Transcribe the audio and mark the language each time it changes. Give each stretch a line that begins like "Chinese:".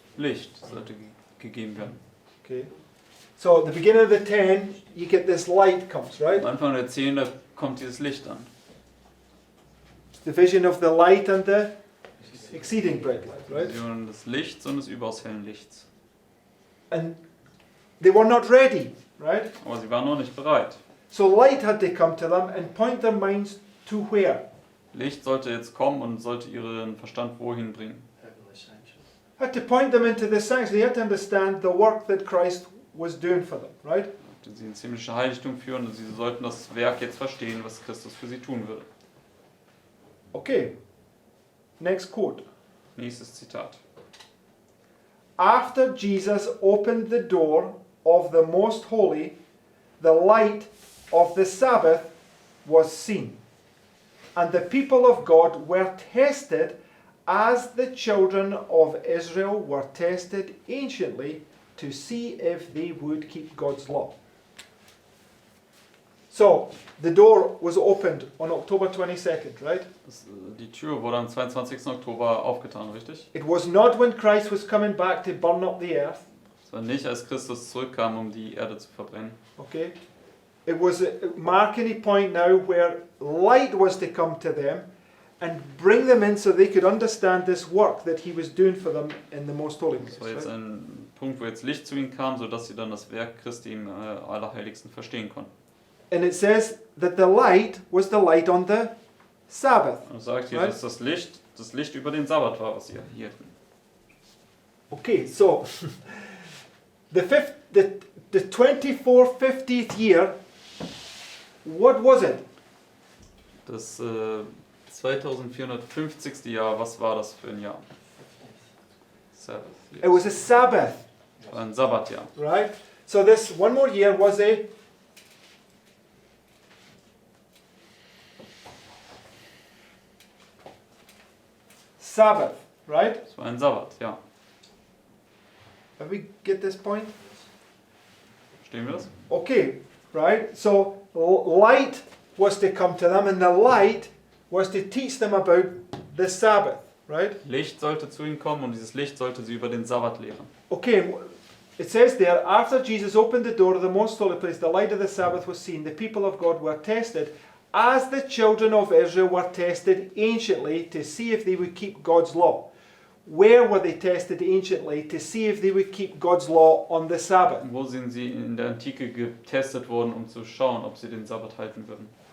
German: Licht sollte gegeben werden.
English: Okay. So at the beginning of the 10, you get this light comes, right?
German: Am Anfang der 10, da kommt dieses Licht an.
English: It's the vision of the light and the exceeding bright light, right?
German: Vision des Lichts und des überaus hellen Lichts.
English: And they were not ready, right?
German: Aber sie waren noch nicht bereit.
English: So light had to come to them and point their minds to where?
German: Licht sollte jetzt kommen und sollte ihren Verstand wohin bringen.
English: Had to point them into the sanctuary. They had to understand the work that Christ was doing for them, right?
German: Sie ins himmlische Heiligtum führen und sie sollten das Werk jetzt verstehen, was Christus für sie tun würde.
English: Okay. Next quote.
German: Nächstes Zitat.
English: After Jesus opened the door of the most holy, the light of the Sabbath was seen, and the people of God were tested as the children of Israel were tested anciently to see if they would keep God's law. So, the door was opened on October 22nd, right?
German: Die Tür wurde am 22. Oktober aufgetan, richtig?
English: It was not when Christ was coming back to burn up the earth,
German: Es war nicht, als Christus zurückkam, um die Erde zu verbrennen.
English: okay? It was marking a point now where light was to come to them and bring them in so they could understand this work that he was doing for them in the most holy place.
German: Das war jetzt
English: Right?
German: ein Punkt, wo jetzt Licht zu ihnen kam, sodass sie dann das Werk Christi im Allerheiligsten verstehen konnten.
English: And it says that the light was the light on the Sabbath.
German: Und sagt hier,
English: Right.
German: dass das Licht über den Sabbat war, was sie erhielten.
English: Okay, so the 2450th year, what was it?
German: Das 2450. Jahr, was war das für ein Jahr?
English: Sabbath. Yes. It was a Sabbath,
German: Das war ein Sabbatjahr.
English: right? So this one more year was a Sabbath, right?
German: Das war ein Sabbat, ja.
English: Have we get this point?
German: Verstehen wir das?
English: Okay, right? So light was to come to them, and the light was to teach them about the Sabbath, right?
German: Licht sollte zu ihnen kommen und dieses Licht sollte sie über den Sabbat lehren.
English: Okay, it says there, after Jesus opened the door of the most holy place, the light of the Sabbath was seen. The people of God were tested, as the children of Israel were tested anciently to see if they would keep God's law. Where were they tested anciently to see if they would keep God's law on the Sabbath?
German: Wo sind sie in der Antike getestet worden, um zu schauen, ob sie den Sabbat halten würden?